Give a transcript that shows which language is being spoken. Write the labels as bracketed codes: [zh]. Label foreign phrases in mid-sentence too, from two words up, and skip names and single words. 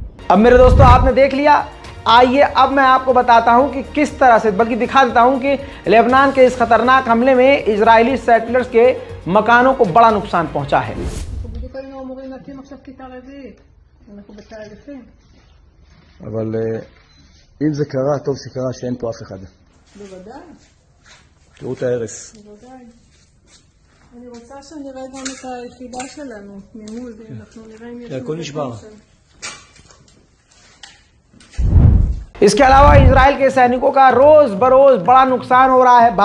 [hi] अब मेरे दोस्तों आपने देख लिया, आइए अब मैं आपको बताता हूं कि किस तरह से, बल्कि दिखा देता हूं कि लेबनान के इस खतरनाक हमले में इजरायली सेटलर्स के मकानों को बड़ा नुकसान पहुंचा है। [he] אבל אם זה קרה, טוב שקרה שאין פה אף אחד. בוודאי. תראו את ההרס. בוודאי. אני רוצה שנראה גם את היחידה שלנו ממול, אנחנו נראה אם יש... הכל נשבר. [hi] इसके अलावा इजराइल के सैनिकों का रोज बरोज बड़ा नुकसान हो रहा है।